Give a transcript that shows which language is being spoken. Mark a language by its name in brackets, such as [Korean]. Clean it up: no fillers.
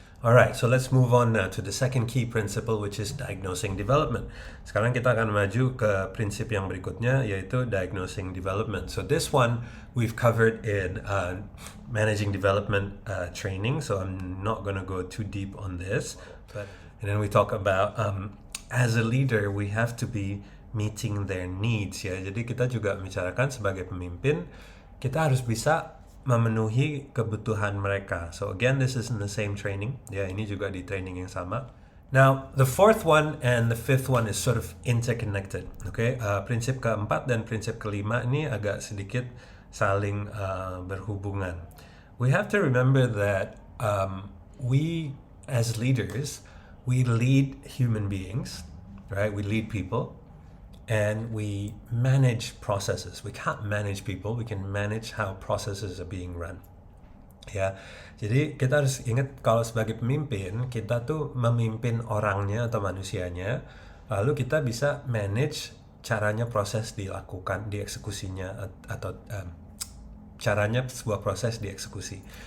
[English] Alright, so let's move on now to the second key principle, which is diagnosing development. [Indonesian] Sekarang kita akan maju ke prinsip yang berikutnya, yaitu diagnosing development. [English] So this one we've covered in managing development training, so I'm not going to go too deep on this. And then we talk about as a leader, we have to be meeting their needs, ya. [Indonesian] Jadi kita juga bicarakan sebagai pemimpin, kita harus bisa memenuhi kebutuhan mereka. [English] So again, this is in the same training. [Indonesian] Ya, ini juga di training yang sama. [English] Now, the fourth one and the fifth one is sort of interconnected. [Indonesian] Okay, prinsip keempat dan prinsip kelima ini agak sedikit saling berhubungan. [English] We have to remember that we as leaders, we lead human beings, right? We lead people. And we manage processes. We can't manage people, we can manage how processes are being run. [Indonesian] Ya, jadi kita harus ingat kalau sebagai pemimpin, kita tuh memimpin orangnya atau manusianya, lalu kita bisa manage caranya proses dilakukan, dieksekusinya, atau caranya sebuah proses dieksekusi.